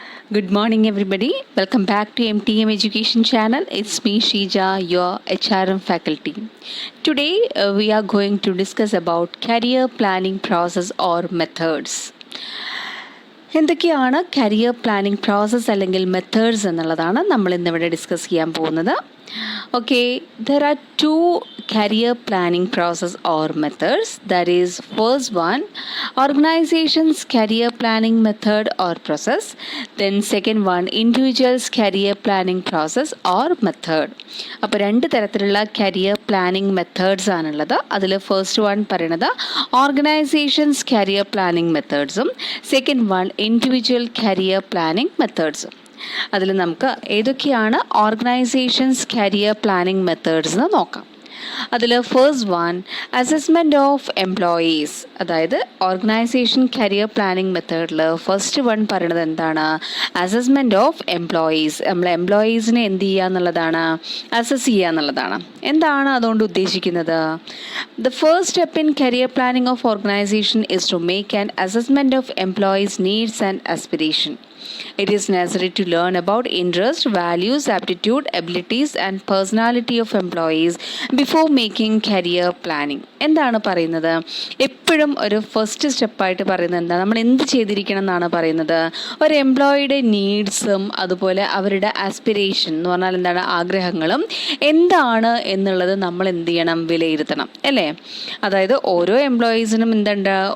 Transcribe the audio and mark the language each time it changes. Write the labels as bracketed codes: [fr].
[en] Good morning, everybody. Welcome back to MTM Education Channel. It's me, Shija, your HRM faculty. Today, we are going to discuss about career planning process or methods. [ml] എന്തൊക്കെയാണ് career planning process അല്ലെങ്കിൽ methods എന്നുള്ളതാണ് നമ്മൾ ഇന്നിവിടെ discuss ചെയ്യാൻ പോകുന്നത്. [en] Okay, there are two career planning process or methods. That is, first one, organization's career planning method or process. Then second one, individual's career planning process or method. [ml] അപ്പോൾ രണ്ട് തരത്തിലുള്ള career planning methods ആണുള്ളത്. അതിൽ first one പറയുന്നത് organisations career planning മെത്തേഡ്സും second one individual career planning മെത്തേഡ്സും. അതിൽ നമുക്ക് ഏതൊക്കെയാണ് organisations career planning methods എന്ന് നോക്കാം. അതിൽ first one, assessment of employees. അതായത് ഓർഗനൈസേഷൻ കരിയർ പ്ലാനിങ് മെത്തേഡിൽ ഫസ്റ്റ് വൺ പറയുന്നത് എന്താണ്? Assessment of employees. നമ്മൾ എംപ്ലോയീസിനെ എന്ത് ചെയ്യുക എന്നുള്ളതാണ്? അസസ് ചെയ്യുക എന്നുള്ളതാണ്. എന്താണ് അതുകൊണ്ട് ഉദ്ദേശിക്കുന്നത്? [en] The first step in career planning of organisation is to make an assessment of employees needs and aspiration. It is necessary to learn about interest, values, aptitude, abilities and personality of employees before making career planning. [ml] എന്താണ് പറയുന്നത്? എപ്പോഴും ഒരു first സ്റ്റെപ്പായിട്ട് പറയുന്നത് എന്താണ്? നമ്മൾ എന്ത് ചെയ്തിരിക്കണം എന്നാണ് പറയുന്നത്? ഒരു എംപ്ലോയിയുടെ നീഡ്സും അതുപോലെ അവരുടെ ആസ്പിറേഷൻ എന്ന് പറഞ്ഞാൽ എന്താണ്, ആഗ്രഹങ്ങളും എന്താണ് എന്നുള്ളത് നമ്മൾ എന്ത് ചെയ്യണം? വിലയിരുത്തണം, അല്ലേ? അതായത് ഓരോ എംപ്ലോയീസിനും എന്തുണ്ട്?